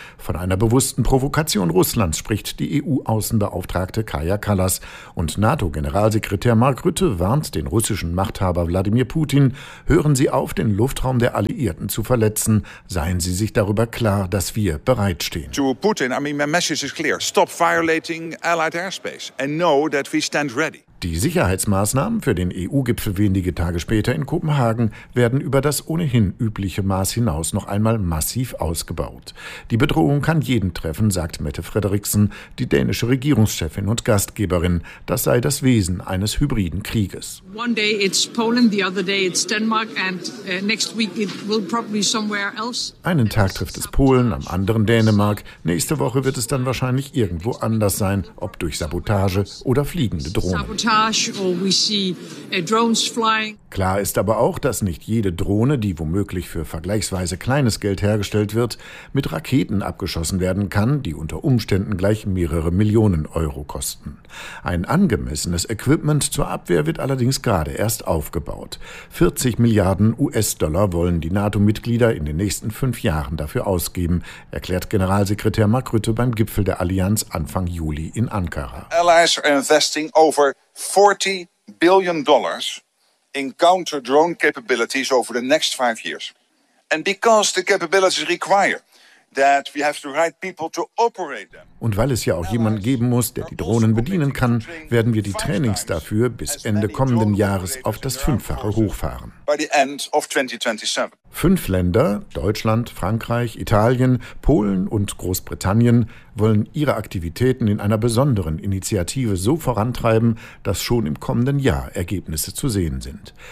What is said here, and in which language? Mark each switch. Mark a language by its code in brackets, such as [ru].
[de] Von einer bewussten Provokation Russlands spricht die EU-Außenbeauftragte Kaja Kallas. Und NATO-Generalsekretär Mark Rutte warnt den russischen Machthaber Wladimir Putin, hören Sie auf, den Luftraum der Alliierten zu verletzen. Seien Sie sich darüber klar, dass wir bereitstehen. [en] To Putin, my message is clear. Stop violating Allied airspace and know that we stand ready. [de] Die Sicherheitsmaßnahmen für den EU-Gipfel wenige Tage später in Kopenhagen werden über das ohnehin übliche Maß hinaus noch einmal massiv ausgebaut. Die Bedrohung kann jeden treffen, sagt Mette Frederiksen, die dänische Regierungschefin und Gastgeberin. Das sei das Wesen eines hybriden Krieges. [en] One day it's Poland, the other day it's Denmark and next week it will probably somewhere else. [de] Einen Tag trifft es Polen, am anderen Dänemark. Nächste Woche wird es dann wahrscheinlich irgendwo anders sein, ob durch Sabotage oder fliegende Drohnen. Klar ist aber auch, dass nicht jede Drohne, die womöglich für vergleichsweise kleines Geld hergestellt wird, mit Raketen abgeschossen werden kann, die unter Umständen gleich mehrere Millionen Euro kosten. Ein angemessenes Equipment zur Abwehr wird allerdings gerade erst aufgebaut. 40 Milliarden US-Dollar wollen die NATO-Mitglieder in den nächsten 5 Jahren dafür ausgeben, erklärt Generalsekretär Mark Rutte beim Gipfel der Allianz Anfang Juli in Ankara. [en] Allies are investing over 40 billion dollars in counter-drone capabilities over the next 5 years. And because the capabilities require that we have the right people to operate them. [de] Und weil es ja auch jemanden geben muss, der die Drohnen bedienen kann, werden wir die Trainings dafür bis Ende kommenden Jahres auf das 5-fache hochfahren. [en] By the end of 2027. [de] 5 Länder, Deutschland, Frankreich, Italien, Polen und Großbritannien, wollen ihre Aktivitäten in einer besonderen Initiative so vorantreiben, dass schon im kommenden Jahr Ergebnisse zu sehen sind.